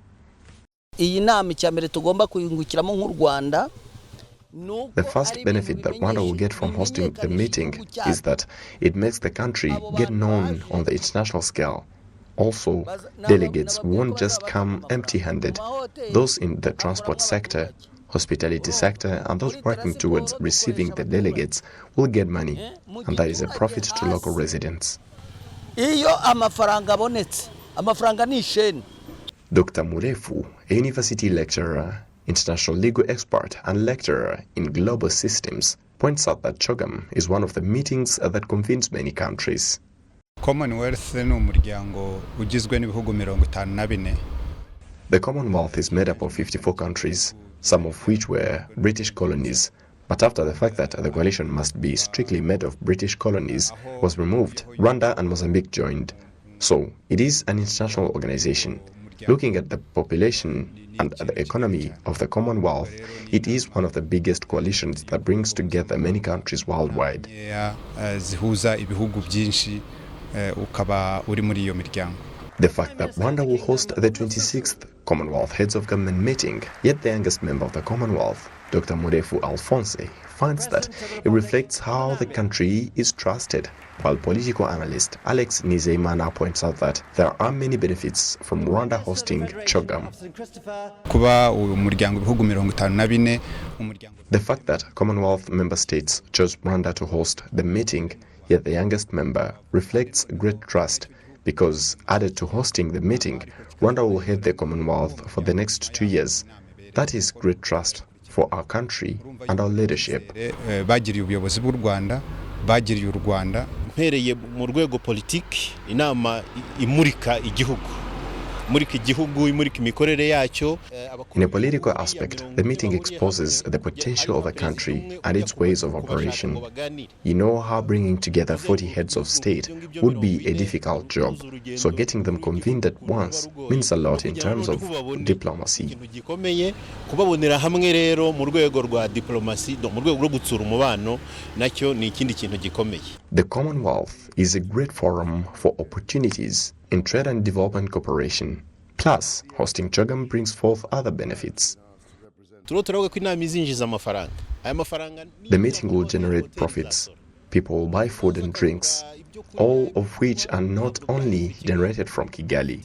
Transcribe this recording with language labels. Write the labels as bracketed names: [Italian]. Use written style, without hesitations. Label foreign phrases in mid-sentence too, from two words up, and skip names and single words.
[English] The first benefit that Rwanda will get from hosting the meeting is that it makes the country get known on the international scale. Also, delegates won't just come empty-handed. Those in the transport sector, hospitality sector, and those working towards receiving the delegates will get money, and that is a profit to local residents. [Kinyarwanda] iyo amafaranga abonetse amafaranga ni isheni. [English] Dr. Murefu, a university lecturer, international legal expert and lecturer in global systems, points out that CHOGM is one of the meetings that convenes many countries. [Kinyarwanda] Commonwealth ni umuryango ugizwe n'ibihugu 54. [English] The Commonwealth is made up of 54 countries, some of which were British colonies. But after the fact that the coalition must be strictly made of British colonies was removed, Rwanda and Mozambique joined. So it is an international organization. Looking at the population and the economy of the Commonwealth, it is one of the biggest coalitions that brings together many countries worldwide. [Kinyarwanda] Zihuza ibihugu byinshi ukaba uri muri iyo miryango. [English] The fact that Rwanda will host the 26th Commonwealth Heads of Government meeting, yet the youngest member of the Commonwealth, Dr. Murefu Alphonse, finds that it reflects how the country is trusted, while political analyst Alex Nizeimana points out that there are many benefits from Rwanda hosting CHOGM. [Kinyarwanda] Kuba umuryango ibihugu 54 [English] The fact that Commonwealth member states chose Rwanda to host the meeting, yet the youngest member, reflects great trust, because added to hosting the meeting, Rwanda will head the Commonwealth for the next 2 years. That is great trust for our country and our leadership. [Kinyarwanda] Bagiriye ubuyobozi bw'u Rwanda, bagiriye u Rwanda. Mpereye mu rwego politiki inama imurika igihugu. [English] In a political aspect, the meeting exposes the potential of a country and its ways of operation. You know how bringing together 40 heads of state would be a difficult job, so getting them convened at once means a lot in terms of diplomacy. [Kinyarwanda] Kubabonera hamwe rero mu rwego rwa diplomacy mu rwego rwo gutsura umubano nacyo ni ikindi kintu gikomeye. [English] The Commonwealth is a great forum for opportunities in trade and development cooperation. Plus, hosting CHOGM brings forth other benefits. The meeting will generate profits. People will buy food and drinks, all of which are not only generated from Kigali.